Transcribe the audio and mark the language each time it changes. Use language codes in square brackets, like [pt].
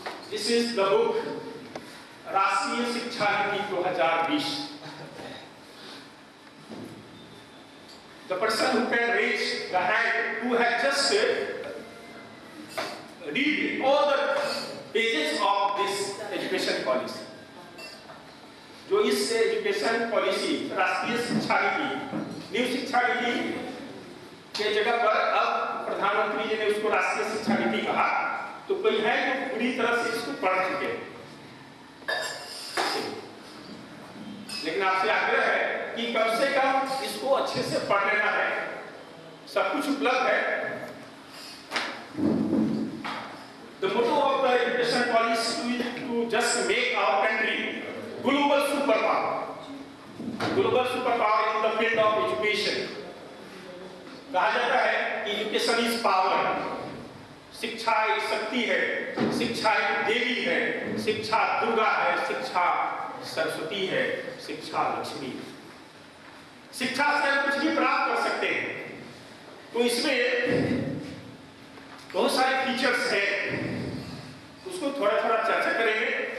[en] This is the book राष्ट्रीय शिक्षा नीति 2020. The person who can raise the hand, who has just read all the pages of this education policy. [hi] जो इस education policy राष्ट्रीय शिक्षा नीति, न्यू शिक्षा नीति के जगह पर अब प्रधानमंत्री जी ने उसको राष्ट्रीय शिक्षा नीति कहा, तो कोई है जो पूरी तरह से इसको पढ़ चुके हैं। लेकिन आपसे आग्रह है कि कम से कम इसको अच्छे से पढ़ लेना है, सब कुछ उपलब्ध है। [en] The motto of the education policy is to just make our country global superpower. Global superpower in the field of education. [hi] कहा जाता है कि [en] education is power. [hi] शिक्षा एक शक्ति है, शिक्षा एक देवी है, शिक्षा दुर्गा है, शिक्षा सरस्वती है, शिक्षा लक्ष्मी है। शिक्षा से हम कुछ भी प्राप्त कर सकते हैं। तो इसमें बहुत सारे फीचर्स हैं, उसको थोड़ा थोड़ा चर्चा करेंगे।